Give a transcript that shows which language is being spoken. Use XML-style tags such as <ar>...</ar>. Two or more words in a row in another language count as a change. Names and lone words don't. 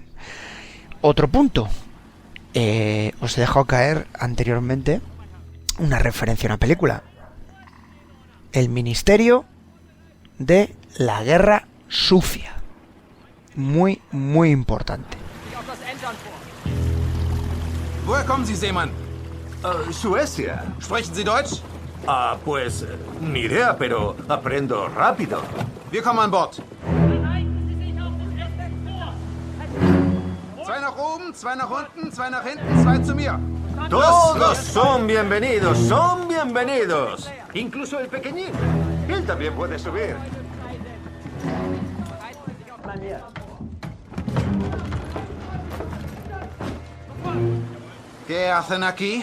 <es>Otro punto, os he dejado caer anteriormente una referencia a una película, El Ministerio de la Guerra Sucia, muy muy importante.</es> <de>Woher kommen Sie, Seemann?</de> <es>Suecia.</es> <de>Sprechen Sie Deutsch?</de> <es>Pues ni idea, pero aprendo rápido.</es> <de>Wir kommen an Bord. Zwei nach oben, zwei nach unten, zwei nach hinten, zwei zu mir.</de> <es>Todos son bienvenidos, son bienvenidos. Incluso el pequeñín. Él también puede subir. ¿Qué hacen aquí?</es>